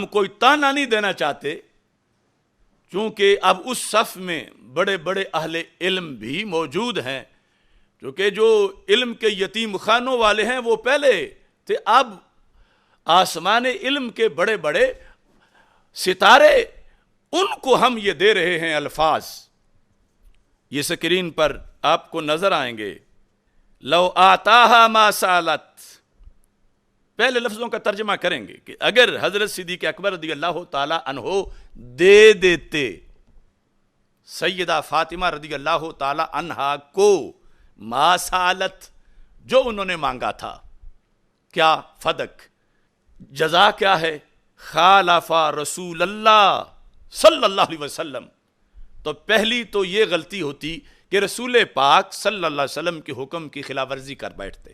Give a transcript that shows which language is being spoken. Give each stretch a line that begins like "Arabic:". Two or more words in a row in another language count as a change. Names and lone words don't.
Urdu: کوئی تانا نہیں دینا چاہتے، چونکہ اب اس صف میں بڑے بڑے اہل علم بھی موجود ہیں، کیونکہ جو علم کے یتیم خانوں والے ہیں وہ پہلے تھے، اب آسمان علم کے بڑے بڑے ستارے، ان کو ہم یہ دے رہے ہیں الفاظ، یہ سکرین پر آپ کو نظر آئیں گے۔
Arabic: لو آتاہا ما سالت،
Urdu: پہلے لفظوں کا ترجمہ کریں گے کہ اگر حضرت صدیق اکبر رضی
Arabic: اللہ تعالی عنہ
Urdu: دے دیتے سیدہ فاطمہ
Arabic: رضی اللہ تعالی عنہا
Urdu: کو
Arabic: ما سالت،
Urdu: جو انہوں نے مانگا تھا، کیا فدق، جزا کیا ہے،
Arabic: خالف رسول اللہ صلی اللہ علیہ وسلم،
Urdu: تو پہلی تو یہ غلطی ہوتی کہ رسول پاک
Arabic: صلی اللہ علیہ وسلم
Urdu: کے حکم کی خلاف ورزی کر بیٹھتے۔